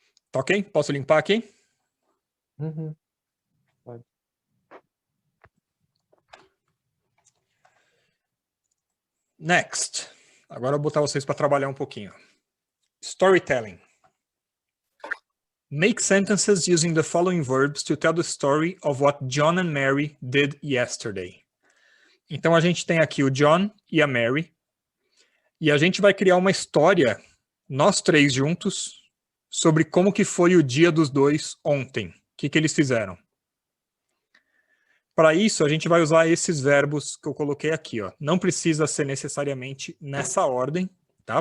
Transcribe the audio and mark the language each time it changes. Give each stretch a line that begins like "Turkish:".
Portuguese: Tá ok? Posso limpar aqui? Uhum. Pode.
English: Next.
Portuguese: Agora eu vou botar vocês para trabalhar um pouquinho.
English: Storytelling. Make sentences using the following verbs to tell the story of what John and Mary did yesterday.
Portuguese: Então a gente tem aqui o John e a Mary. E a gente vai criar uma história, nós três juntos, sobre como que foi o dia dos dois ontem. O que eles fizeram. Para isso, a gente vai usar esses verbos que eu coloquei aqui. Ó. Não precisa ser necessariamente nessa ordem, tá?